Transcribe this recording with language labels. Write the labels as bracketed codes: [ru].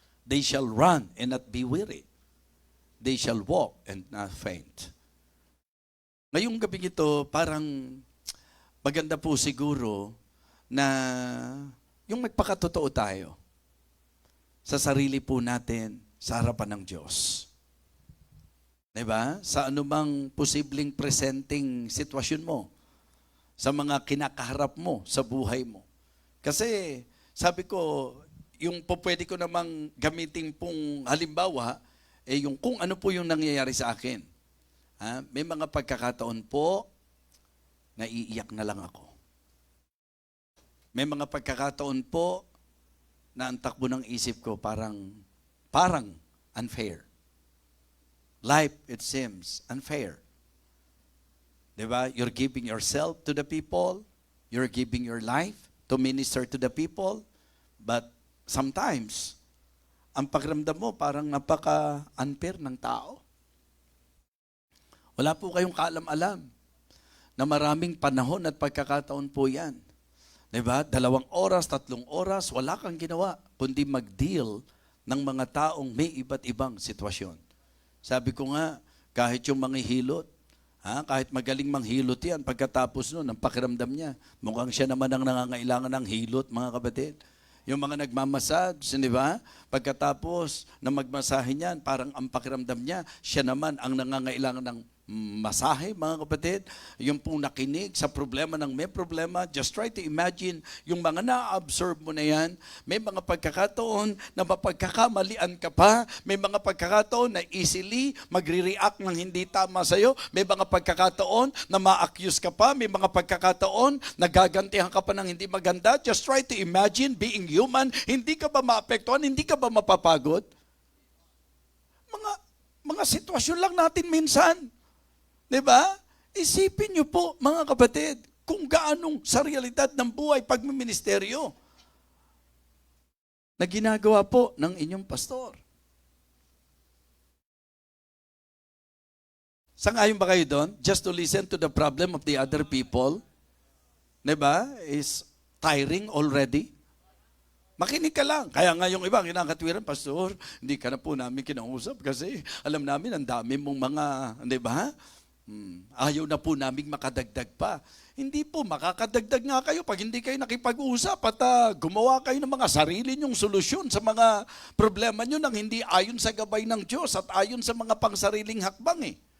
[en] They shall run and not be weary. They shall walk and not faint. [tl] Ngayong gabi ito, parang maganda po siguro na yung magpakatotoo tayo sa sarili po natin sa harapan ng Diyos. Diba? Sa anumang posibleng presenting sitwasyon mo, sa mga kinakaharap mo sa buhay mo. Kasi sabi ko, yung pwede ko namang gamitin pong halimbawa, yung kung ano po yung nangyayari sa akin. May mga pagkakataon po, naiiyak na lang ako. May mga pagkakataon po, na ang takbo ng isip ko parang unfair. [en] Life, it seems, unfair. Diba? You're giving yourself to the people. You're giving your life to minister to the people. But sometimes, [tl] ang pakiramdam mo parang napaka-unfair ng tao. Wala po kayong kaalam-alam na maraming panahon at pagkakataon po yan. Diba? 2 oras, 3 oras, wala kang ginawa, kundi mag-deal ng mga taong may iba't ibang sitwasyon. Sabi ko nga, kahit yung mga hilot, kahit magaling manghilot yan, pagkatapos nun, ang pakiramdam niya, mukhang siya naman ang nangangailangan ng hilot, mga kapatid. Yung mga nagmamasage, di ba? Pagkatapos na magmasahe niyan, parang ang pakiramdam niya, siya naman ang nangangailangan ng masahe, mga kapatid. Yung pong nakinig sa problema ng may problema, [en] just try to imagine [tl] yung mga na-absorb mo na yan. May mga pagkakataon na mapagkakamalian ka pa. May mga pagkakataon na easily magre-react ng hindi tama sa'yo. May mga pagkakataon na ma-accuse ka pa. May mga pagkakataon na gagantihan ka pa ng hindi maganda. [en] Just try to imagine being human. [tl] Hindi ka ba maapektuhan? Hindi ka ba mapapagod? Mga sitwasyon lang natin minsan. Diba? Isipin niyo po, mga kapatid, kung gaanong sa realidad ng buhay pagmiministeryo na ginagawa po ng inyong pastor. Sang-ayon ba kayo doon? [en] Just to listen to the problem of the other people, diba? Is tiring already. [tl] Makinig ka lang. Kaya nga yung iba, kinakatwiran, Pastor, hindi ka na po namin kinausap kasi alam namin ang dami mong mga, di ba? Ayaw na po naming makadagdag pa. Hindi po, makakadagdag nga kayo pag hindi kayo nakipag-usap at gumawa kayo ng mga sarili nyong solusyon sa mga problema nyo nang hindi ayon sa gabay ng Diyos at ayon sa mga pangsariling hakbang.